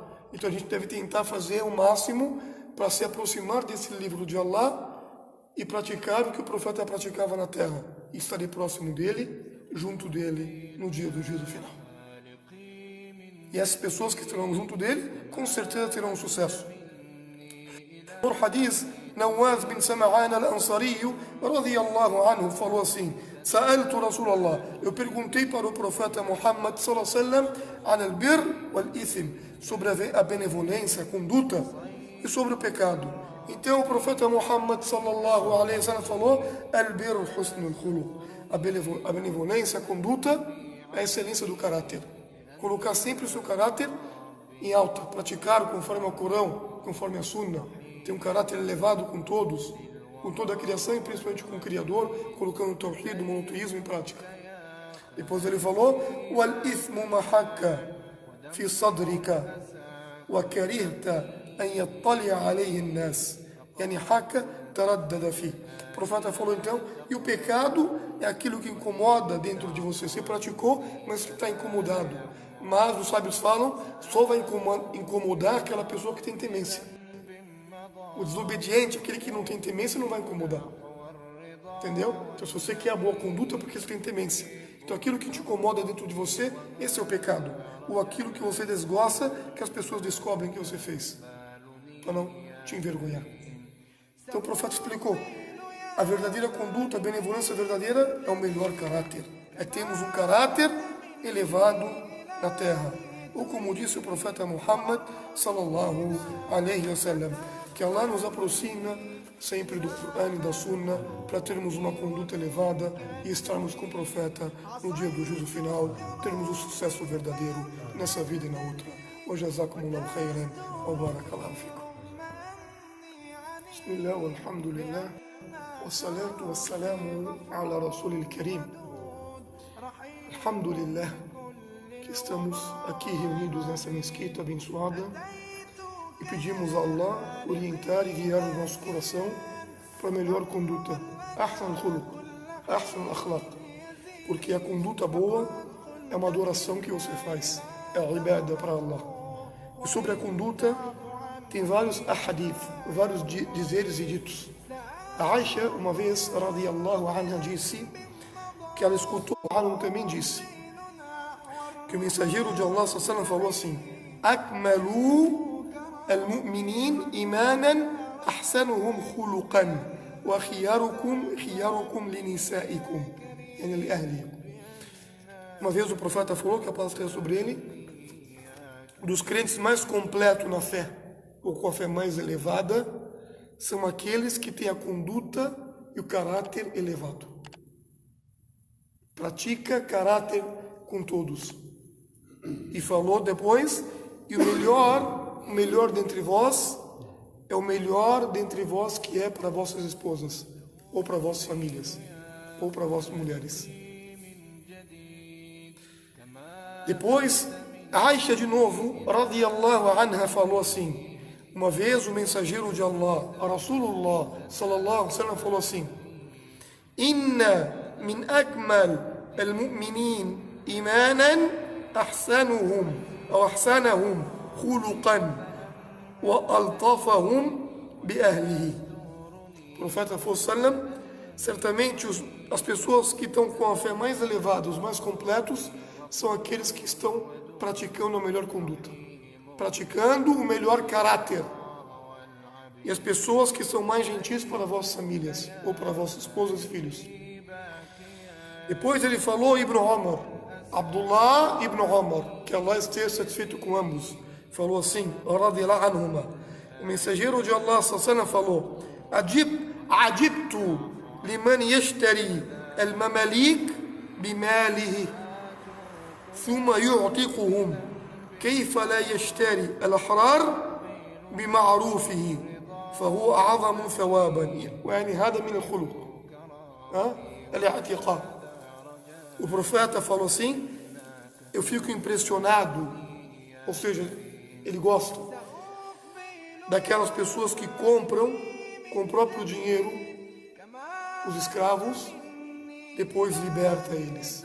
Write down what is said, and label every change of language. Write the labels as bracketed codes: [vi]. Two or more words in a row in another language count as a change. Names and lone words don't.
[pt] Então a gente deve tentar fazer o máximo para se aproximar desse livro de Allah e praticar o que o profeta praticava na terra, e estarei próximo dele, junto dele, no dia do juízo final. E essas pessoas que estarão junto dele, com certeza terão sucesso. Por hadith, Nawaz bin Sam'an al-Ansari, [ar] رضي الله عنه, [pt] falou assim: [ar] سألت رسول الله, [pt] eu perguntei para o profeta Muhammad [ar] صلى الله عليه وسلم عن البر والإثم, [pt] sobre a benevolência, a conduta e sobre o pecado. Então o profeta Muhammad [ar] صلى الله عليه وسلم [pt] falou: [ar] البر حسن الخلق, [pt] a benevolência, a conduta, a excelência do caráter. Colocar sempre o seu caráter em alta, praticar conforme o Corão, conforme a Sunna, ter um caráter elevado com todos, com toda a criação e principalmente com o Criador, colocando o tawhid, o monoteísmo em prática. Depois ele falou: [ar] والإثم ما حاك في صدرك وكرهت أن يطلع عليه الناس يعني حاك تردد في. [pt] O profeta falou então, e o pecado é aquilo que incomoda dentro de você. Você praticou, mas você está incomodado. Mas os sábios falam, só vai incomodar aquela pessoa que tem temência. O desobediente, aquele que não tem temência, não vai incomodar. Entendeu? Então se você quer a boa conduta, é porque você tem temência. Então aquilo que te incomoda dentro de você, esse é o pecado. Ou aquilo que você desgosta, que as pessoas descobrem que você fez, para não te envergonhar. Então o profeta explicou, a verdadeira conduta, a benevolência verdadeira é o melhor caráter. É termos um caráter elevado na terra. Ou como disse o profeta Muhammad [ar] صلى الله عليه وسلم, [pt] que Allah nos aproxima sempre do Quran e da Sunna para termos uma conduta elevada e estarmos com o profeta no dia do juízo final, termos o sucesso verdadeiro nessa vida e na outra. [ar] وجزاكم الله خيرا وبارك الله فيكم. بسم الله والحمد لله والصلاة والسلام على رسول الكريم. [pt] Alhamdulillah que estamos aqui reunidos nessa mesquita abençoada e pedimos a Allah orientar e guiar o nosso coração para a melhor conduta, [ar] أحسن خلق أحسن أخلاق, [pt] porque a conduta boa é uma adoração que você faz, é a ibada para Allah. E sobre a conduta tem vários ahadith, vários dizeres e ditos. A Aisha, uma vez, [ar] رضي الله عنها, [pt] disse que ela escutou, Harun também disse que o mensageiro de Allah [ar] صلى الله عليه وسلم [pt] falou assim: [ar] أكمل المؤمنين إيمانا أحسنهم خلقا وخياركم لنسائكم يعني لأهلكم. [pt] Uma vez o profeta falou, que a paz esteja sobre ele, dos crentes mais completos na fé, ou com a fé mais elevada, são aqueles que têm a conduta e o caráter elevado. Pratica caráter com todos. E falou depois, e o melhor dentre vós, é o melhor dentre vós que é para vossas esposas, ou para vossas famílias, ou para vossas mulheres. Depois, Aisha de novo, [ar] رضي الله عنها, [pt] falou assim, uma vez o mensageiro de Allah, [ar] رسول الله صلى الله عليه وسلم, [pt] falou assim: [ar] إن من أكمل المؤمنين إيمانا أحسنهم خلقا وألطفهم بأهله. [pt] O profeta sallam, certamente as pessoas que estão com a fé mais elevada, os mais completos, são aqueles que estão praticando a melhor conduta, praticando o melhor caráter. E as pessoas que são mais gentis para vossas famílias, ou para vossas esposas e filhos. Depois ele falou Ibn Umar, Abdullah Ibn Umar, que Allah esteja satisfeito com ambos, falou assim, [ar] رضي الله عنهما, [pt] o mensageiro de Allah sallallahu falou, [ar] عجبت لمن يشتري المماليك بماله ثم يعتقهم كيف لا يشتري الأحرار بمعروفه فهو أعظم ثوابا. يعني هذا من الخلق الاعتقاد. [pt] O profeta falou assim, eu fico impressionado, ou seja, ele gosta daquelas pessoas que compram com o próprio dinheiro os escravos, depois liberta eles.